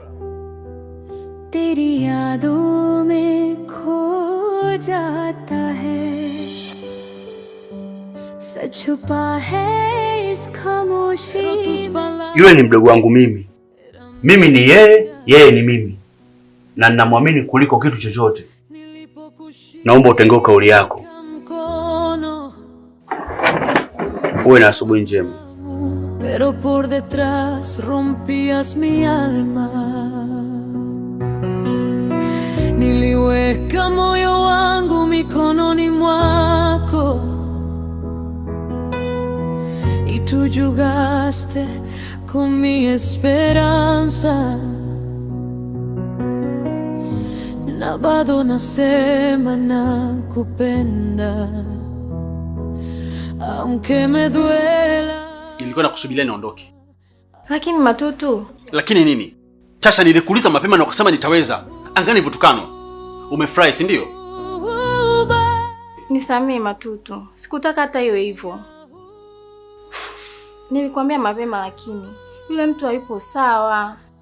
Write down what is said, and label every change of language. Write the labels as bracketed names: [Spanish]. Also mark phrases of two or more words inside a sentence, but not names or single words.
[Hindi] तेरी यादों में खो जाता है, सच छुपा है इस ख़ामोशी. [Swahili] Yule ni mdogo wangu mimi. Mimi ni yeye, yeye ni mimi. Na ninamwamini kuliko kitu chochote. Naomba utengee kauli yako. Uwe na asubuhi njema. [Spanish] Pero por detrás rompías mi alma, [Swahili] niliweka moyo wangu mikononi mwako, [Spanish] y tú jugaste con mi esperanza. [Swahili] Na bado nasema nakupenda, [Spanish] aunque me duela. [Swahili] Nilikuwa nakusubiria niondoke. Lakini Matutu. Lakini nini? Chasha, nilikuuliza mapema na ukasema nitaweza. Angani vutukano. Umefurahi, si ndio? Nisamee Matutu. Sikutaka hata hiyo hivyo. Nilikwambia mapema lakini yule mtu hayupo sawa.